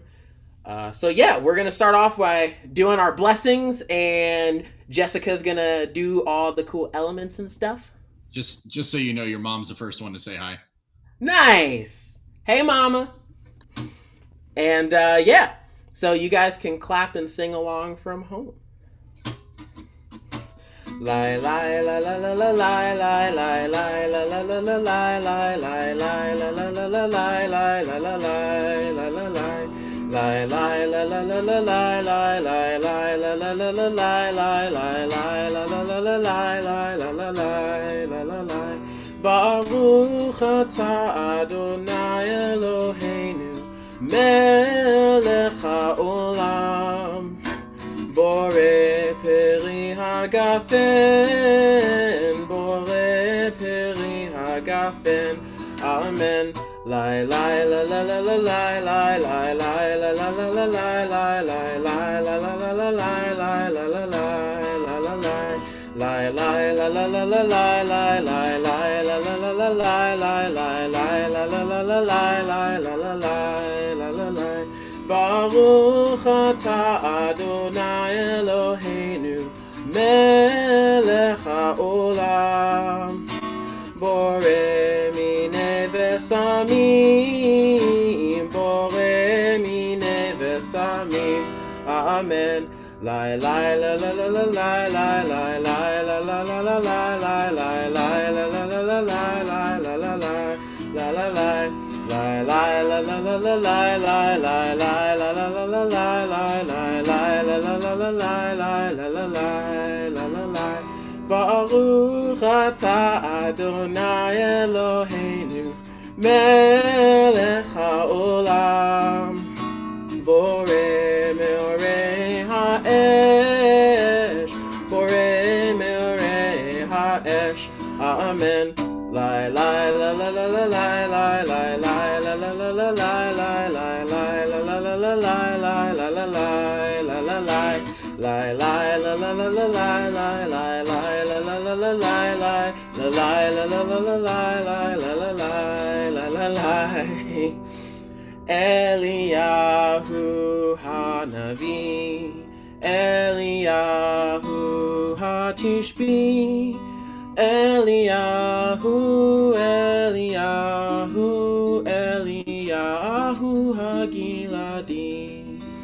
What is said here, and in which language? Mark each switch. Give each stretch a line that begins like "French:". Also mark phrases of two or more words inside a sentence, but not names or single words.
English: So yeah, we're gonna start off by doing our blessings, and Jessica's gonna do all the cool elements and stuff. Just so you know, your mom's the first one to say hi. Nice. Hey, mama. And yeah, so you guys can clap and sing along from home. Lie lie la la la la lie lie lie lie la la la la lie lie lie lie la la la la lie lie la la lie la la lie. Lie lie la la la la lie lie lie lie la la la la lie lie lie lie la la la la lie lie la la lie la la lie.
Hebrew: ברוך אתה אדוני אלוהינו מלך העולם בורא פרי הגפן בורא פרי הגפן אמן. Lie lie la la la la lie lie lie lie la la la la lie lie lie lie la la la la lie lie la la lie la la lie. Lie lie la la la la lie lie lie lie la la la la lie lie lie lie la la la la lie lie la la lie la la lie. ברוך אתה אדוני אלוהינו מלך העולם בורא מיני בשמים בורא מיני בשמים אמן. Lie lie la la la la lie lie lie lie la la la la lie lie lie lie la la la la lie lie la la lie la la lie. Lie lie la la la la lie lie lie lie la la la la lie lie lie lie la la la la lie lie la la lie la la lie. ברוך אתה אדוני אלוהינו מלך העולם בורא מאורי האש בורא מאורי האש אמן. Lie lie la la la la lie lie lie lie la la la la lie lie lie lie la la la la lie lie la la lie la la lie. Lie lie la la la la lie lie lie lie la la la la lie lie la lie la la la la lie lie la la lie la la lie. אליהו הנביא אליהו התשבי אליהו אליהו אליהו הגלעדי